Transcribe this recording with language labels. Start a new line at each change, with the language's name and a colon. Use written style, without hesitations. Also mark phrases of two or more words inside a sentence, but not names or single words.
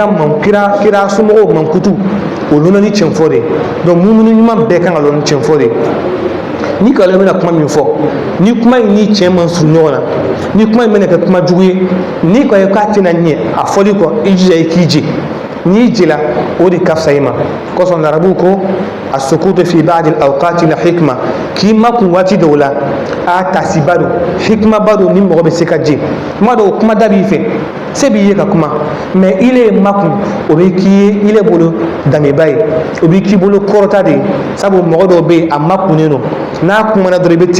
Bambara: kira somɔgɔw mankutu o lɔnna ni tiɲɛfɔ de ye donc munumunu ɲuman bɛɛ kan ka lɔn ni tiɲɛfɔ de ye ni nkalon bɛna kuma min fɔ ni kuma in ni tiɲɛ man surun ɲɔgɔn na ni kuma in bɛna kɛ kuma jugu ye ni ko ye k'a tɛna ɲɛ a fɔli kɔ i jija i k'i je n'i jela o de ka fisa i ma kosɔn larabuw ko
Arabic: ال سكوت في بعض الأوقات ل حكمة
Bambara: k'i makun waati dɔw la a tasiba don hikmaba don ni mɔgɔ bɛ se ka je kuma dɔw kuma da b'i fɛ se b'i ye ka kuma mais ile ye makun o bɛ k'i ye ile bolo danbeba ye o bɛ k'i bolo kɔrɔta de ye sabu mɔgɔ dɔw bɛ yen a makunnen don n'a kumana dɔrɔn i bɛ tigɛ